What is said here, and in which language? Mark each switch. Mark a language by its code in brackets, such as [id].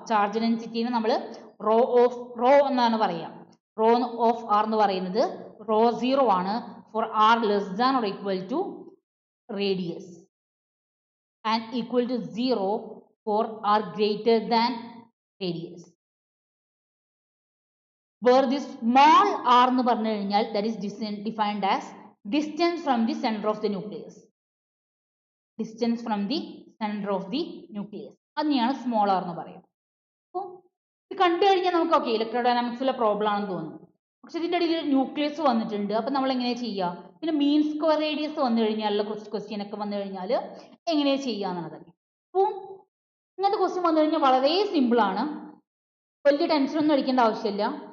[ml] Charge ഡെൻസിറ്റിനെ നമ്മൾ raw എന്നാണ് പറയുക. [en] rho of r [ml] എന്ന് പറയുന്നത് [en] Rho 0 ആണ് for r less than or equal to radius and equal to 0 for r greater than radius. Where this small r [ml] എന്ന് പറഞ്ഞു കഴിഞ്ഞാൽ [en] that is defined as distance from the center of the nucleus. Distance from the center of the nucleus. [ml] അതിനെയാണ് small R എന്ന് പറയുന്നത്. അപ്പോൾ ഇത് കണ്ടു കഴിഞ്ഞാൽ നമുക്ക് ഓക്കെ ഇലക്ട്രോഡൈനാമിക്സിലെ പ്രോബ്ലം ആണെന്ന് തോന്നും. പക്ഷെ ഇതിൻ്റെ ഇടയിൽ ഒരു ന്യൂക്ലിയസ് വന്നിട്ടുണ്ട്. അപ്പം നമ്മൾ എങ്ങനെയാണ് ചെയ്യുക? പിന്നെ മീൻ സ്ക്വയർ റേഡിയസ് വന്നു കഴിഞ്ഞാൽ ക്വസ്റ്റ്യൻ ഒക്കെ വന്നു കഴിഞ്ഞാൽ എങ്ങനെയാണ് ചെയ്യുക എന്നുള്ളതൊക്കെ. അപ്പോൾ ഇങ്ങനത്തെ ക്വസ്റ്റ്യൻ വന്നു കഴിഞ്ഞാൽ വളരെ സിമ്പിളാണ്. വലിയ ടെൻഷനൊന്നും അടിക്കേണ്ട ആവശ്യമില്ല.